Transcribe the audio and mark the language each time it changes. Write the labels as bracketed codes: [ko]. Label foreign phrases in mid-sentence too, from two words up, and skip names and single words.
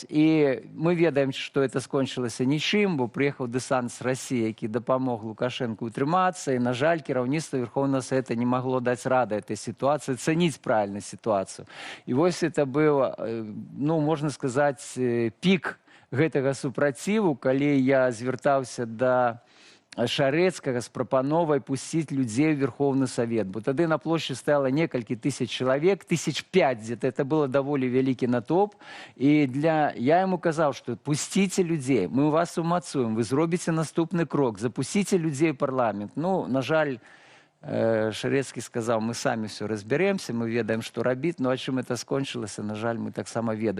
[be] І мы ведаем, што это скончылася нічым, бо прыехаў дэсант з Расіі, які дапамог Лукашэнку утрымацца, і, на жаль, кіраўніцтва Верховнага Савета не магло даць рады этой сітуацыі, цаніць правільна сітуацыю. І вось это быў, ну, можна сказаць, пік гэтага супраціву, калі я звяртаўся да Шарэцкага з прапановай пусціць людзей у Верховны Савет. Бо тады на плошчы стала некалькі тысяч чалавек, 1005 где-то. Это было даволі вялікі натоўп. І я яму казаў, што пусціце людзей, мы вас умацуем, вы зробіце наступны крок, запусціце людзей у парламент. Ну, на жаль, Шарэцкі сказаў, мы самі [ru] все разберемся, [be] мы ведаем, што рабіць, но а чым это скончылася, на жаль, мы таксама ведаем.